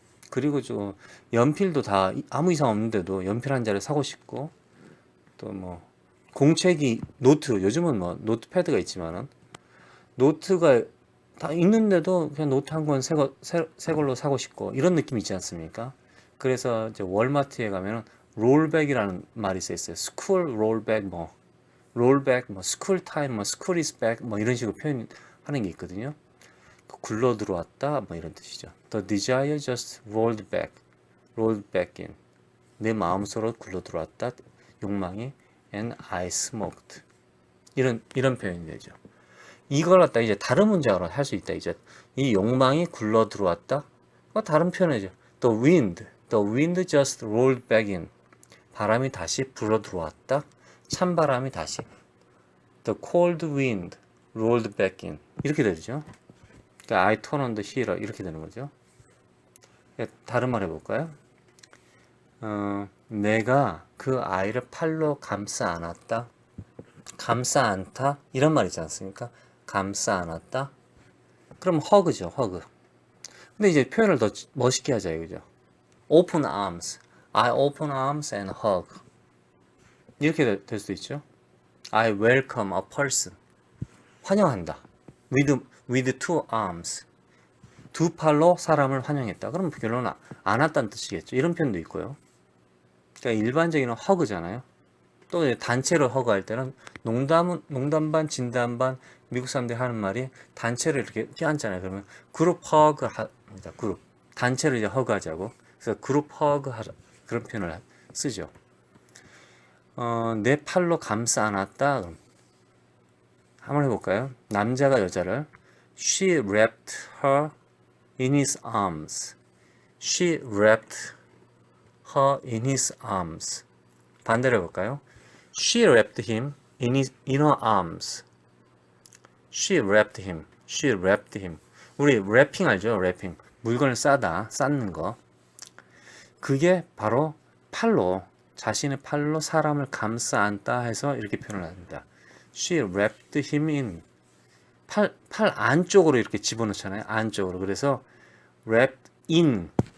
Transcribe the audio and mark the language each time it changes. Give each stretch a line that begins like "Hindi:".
Korean: 그리고 좀 연필도 다 아무 이상 없는데도 연필 한 자를 사고 싶고 또 뭐 공책이 노트 요즘은 뭐 노트패드가 있지만은 노트가 다 있는데도 그냥 노트 한 권 새 걸로 사고 싶고 이런 느낌 있지 않습니까? 그래서 이제 월마트에 가면은 롤백이라는 말이 써 있어요. 스쿨 롤백 뭐 롤백 뭐 스쿨 타임 뭐 스쿨 이즈 백 뭐 이런 식으로 표현하는 게 있거든요. 굴러 들어왔다 뭐 이런 뜻이죠.
English: The desire just rolled back in.
Korean: 내 마음속으로 굴러 들어왔다. 욕망이
English: and I smoked.
Korean: 이런 표현이 되죠. 이걸 갖다 이제 다른 문장으로 할 수 있다. 이제 이 욕망이 굴러 들어왔다. 다른 표현이죠.
English: The wind just rolled back in.
Korean: 바람이 다시 불어 들어왔다. 찬바람이 다시.
English: The cold wind rolled back in.
Korean: 이렇게 되죠. 그러니까
English: I turn on the heater
Korean: 이렇게 되는 거죠. 다른 말 해볼까요? 내가 그 아이를 팔로 감싸 안았다. 감싸 안다 이런 말 있지 않습니까? 감싸 안았다. 그럼 hug죠, hug. 근데 이제 표현을 더 멋있게 하자 이거죠.
English: Open arms. I open arms and hug.
Korean: 이렇게 될 수도 있죠.
English: I welcome a person.
Korean: 환영한다.
English: With two arms.
Korean: 두 팔로 사람을 환영했다. 그럼 결론은 안았다는 뜻이겠죠. 이런 표현도 있고요. 그러니까 일반적인 허그잖아요. 또 단체로 허그할 때는 농담 반 진담 반 미국 사람들이 하는 말이 단체를 이렇게 껴안잖아요. 그러면 그룹 허그 합니다. 그룹 단체를 이제 허그하자고. 그래서 그룹 허그 하자 그런 표현을 쓰죠. 내 팔로 감싸 안았다. 한번 해볼까요? 남자가 여자를
English: She wrapped her in his arms. She wrapped her in his arms.
Korean: 반대로 해볼까요?
English: She wrapped him in her arms. She wrapped him. She wrapped him.
Korean: 우리 래핑 알죠? 래핑. 물건을 싸다, 쌓는 거. 그게 바로 팔로, 자신의 팔로 사람을 감싸 안다 해서 이렇게 표현을 합니다.
English: She wrapped him in.
Korean: 팔 안쪽으로 이렇게 집어넣잖아요. 안쪽으로. 그래서
English: wrapped in.